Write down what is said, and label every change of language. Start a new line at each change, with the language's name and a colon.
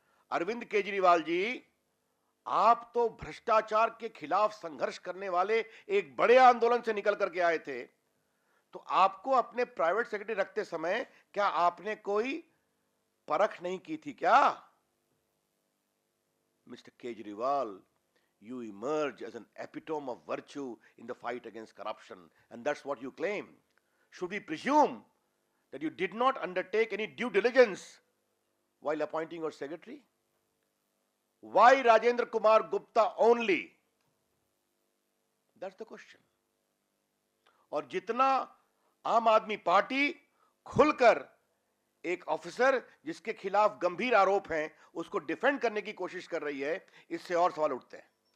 Hindi: अरविंद केजरीवाल जी, आप तो भ्रष्टाचार के खिलाफ संघर्ष करने वाले एक बड़े आंदोलन से निकल करके आए थे, तो आपको अपने प्राइवेट सेक्रेटरी रखते समय क्या आपने कोई परख नहीं की थी क्या?
English: Mister Kejriwal, you emerge as an epitome of virtue in the fight against corruption, and that's what you claim. Should we presume that you did not undertake any due diligence while appointing your secretary? Why Rajendra Kumar Gupta only? That's the question.
Hindi: और जितना आम आदमी party खुलकर एक officer जिसके खिलाफ गंभीर आरोप हैं उसको डिफेंड करने की कोशिश कर रही है, इससे और सवाल उठते हैं।